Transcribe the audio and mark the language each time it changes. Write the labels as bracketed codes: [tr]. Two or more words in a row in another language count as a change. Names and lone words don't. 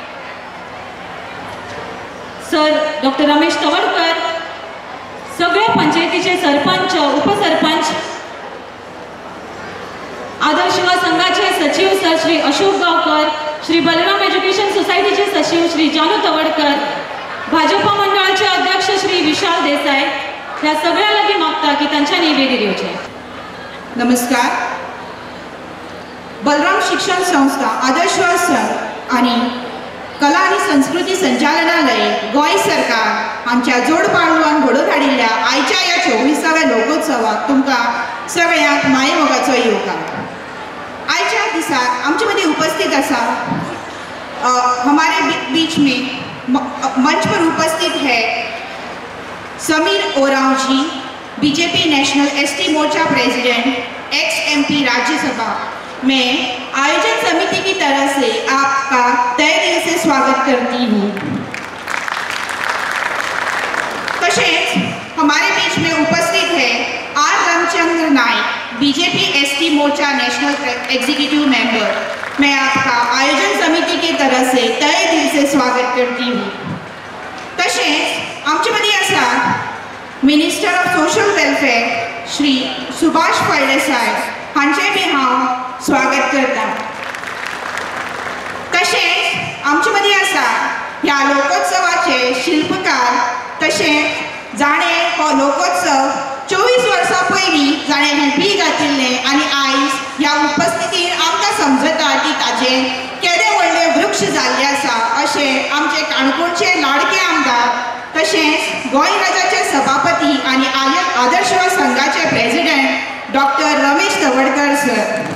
[kok] सर डॉक्टर रमेश तवडकर, सगळ्या पंचायतीचे सरपंच, उपसरपंच, आदर्श युवा संघाचे सचिव सर श्री अशोक गाव श्री बलराम एज्युकेशन सोसायटीचे सचिव श्री जानू तवडकर, भाजपा मंडळाचे अध्यक्ष श्री विशाल देसाई ह्या सगळ्या लगी मागता की तांच्या निवेदी दिवचे. नमस्कार. बलराम शिक्षण संस्था आदर्शवाद संघ आणि कला आणि संस्कृती संचालनालय गोंय सरकार आमच्या जोड पालवान घडोवन हाडिल्ल्या आयच्या ह्या 24व्या लोकोत्सवाक तुमकां सगळ्यांक माये मोगाचो येवकार. आयच्या दिसाक आमचे मदीं उपस्थित आसा [hi] हमारे बीच में मंच पर उपस्थित है समीर ओरांव जी, बीजेपी नेशनल एसटी मोर्चा प्रेसिडेंट, एक्स एमपी राज्यसभा. मैं आयोजन समिति की तरफ से आपका तहे दिल से स्वागत करती हूँ. तसेच हमारे बीच में उपस्थित है आर रामचंद्र नायक, बीजेपी एसटी मोर्चा [en] national executive member. [hi] मैं आपका आयोजन समिति की तरफ से तहे दिल से स्वागत करती हूँ. [kok] तसेच आमचे मदीं आसा [en] minister of social welfare [kok] श्री सुभाष फळदेसाय हांचे बी हांव स्वागत करता. तसेच आमचे मदीं आसा ह्या लोकोत्सवाचे शिल्पकार तशेंच जाणे हो लोकोत्सव 24 वर्सां पयलीं जाणे हें बी घातिल्लें आनी आयज ह्या उपस्थितीन आमकां समजता की ताचे केदे व्हडले वृक्ष जाल्ले आसा अशें आमचे काणकोणचे लाडके आमदार तशेंच गोंय राज्याचे सभापती आनी आदर्शवाद संघाचे प्रेसिडेंट डॉक्टर रमेश तवडकर सर.